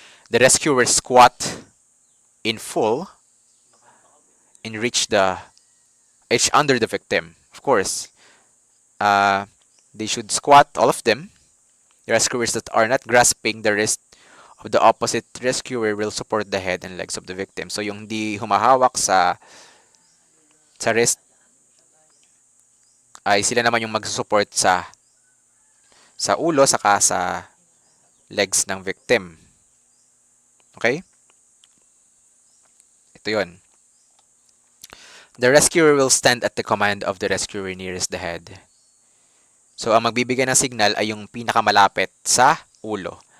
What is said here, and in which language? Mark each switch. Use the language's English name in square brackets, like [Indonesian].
[English] The rescuer squat in full and reach the edge under the victim. Of course, uh, they should squat, all of them. The rescuers that are not grasping the wrist of the opposite rescuer will support the head and legs of the victim. [Filipino] So yung di humahawak sa wrist ay sila naman yung magsusupport sa ulo saka sa legs ng victim. Okay? Ito yun. [English] The rescuer will stand at the command of the rescuer nearest the head. [Filipino] So, ang magbibigay ng signal ay yung pinakamalapit sa ulo.